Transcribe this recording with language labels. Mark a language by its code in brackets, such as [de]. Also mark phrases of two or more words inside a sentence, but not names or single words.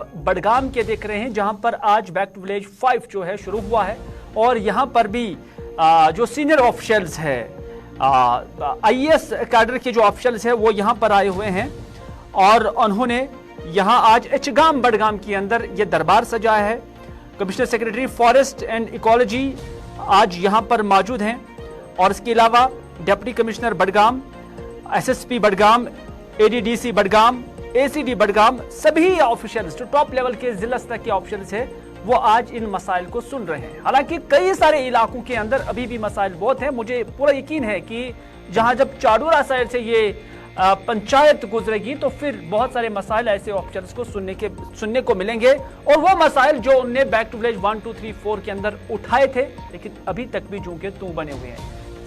[hi] बडगाम के देख रहे हैं जहां पर आज बैक टू विलेज 5 जो है शुरू हुआ है और यहां पर भी जो [en] senior officials [hi] है, आईएएस कैडर के जो ऑफिशियल्स है वो यहां पर आए हुए हैं और उन्होंने यहां आज एचगाम बडगाम के अंदर ये दरबार सजाया है। [en] commissioner secretary forest and ecology [hi] आज यहां पर मौजूद हैं और इसके अलावा [en] deputy commissioner [hi] बडगाम, एसएसपी बडगाम, एडीडीसी बडगाम, एसीडी बडगाम, सभी ऑफिशियल्स जो [en] top level [hi] के जिला स्तर के ऑफिशियल्स हैं वो आज इन मसाइल को सुन रहे हैं। हालांकि कई सारे इलाकों के अंदर अभी भी मसाइल बहुत हैं। मुझे पूरा यकीन है कि जहां जब चाडूरा साइड से ये पंचायत गुजरेगी तो फिर बहुत सारे मसाइल ऐसे ऑफिशियल्स को सुनने को मिलेंगे और वो मसाइल जो उनने बैक टू विलेज 1, 2, 3, 4 के अंदर उठाए थे लेकिन अभी तक भी जूं के तू बने हुए हैं।